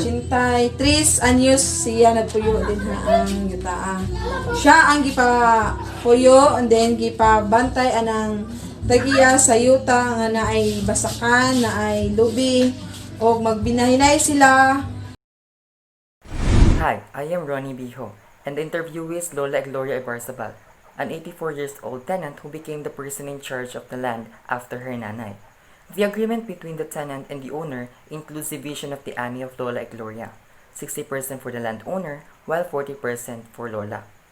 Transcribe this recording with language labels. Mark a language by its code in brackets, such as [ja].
[ceb] 83 anyos siya nagpuyo din ha ang yutaa. Siya ang gipapuyo and then gipabantay anang tagiya sa yuta nga naay basakan, naay lubi o magbinahinay sila. [en] Hi, I am Ronnie Biho, and the interviewee is Lola Gloria Ibarzabal, an 84-years-old tenant who became the person in charge of the land after her nanay. The agreement between the tenant and the owner includes division of the ani of Lola Gloria, 60% for the landowner, while 40% for Lola.